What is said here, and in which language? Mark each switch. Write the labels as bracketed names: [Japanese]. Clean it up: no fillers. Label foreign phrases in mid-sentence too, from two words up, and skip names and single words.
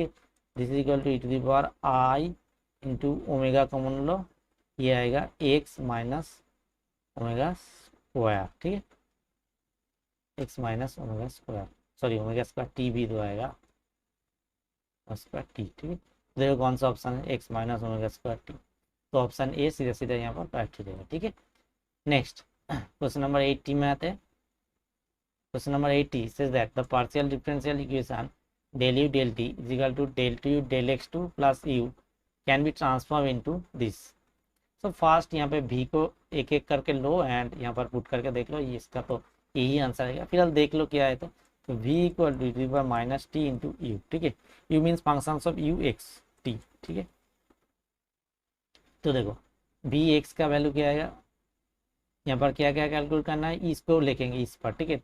[English] this is equal to e to the power i into omega common [Hindi] लो, ये आएगा [English] x minus omega square, [Hindi] ठीक है, [English] x minus omega square, sorry omega square t [Hindi] भी तो आएगा [English] square t, [Hindi] ठीक है। देखो कौन सा ऑप्शन है, [English] x minus omega square t, [Hindi] तो [English] option A [Hindi] सीधा सीधा यहाँ पर करेक्ट हो जाएगा, ठीक है। [English] next question number 80 [Hindi] में आते हैं। [English] question number 80 says that the partial differential equation del u del t is equal to del 2u del x2 plus u can be transformed into this। so fast [Hindi] यहाँ पे v को एक एक करके लो एंड यहाँ पर पुट करके देख लो, ये इसका तो यही आंसर आएगा। फिलहाल देख लो क्या है, तो v [English] equal to minus t into u, [Hindi] ठीक है। u [English] means function of u x t, [Hindi] ठीक है। तो देखो v एक्स का वैल्यू क्या आएगा, यहाँ पर क्या क्या कैलकुलेट करना है, इसको लिखेंगे इस पर, ठीक है।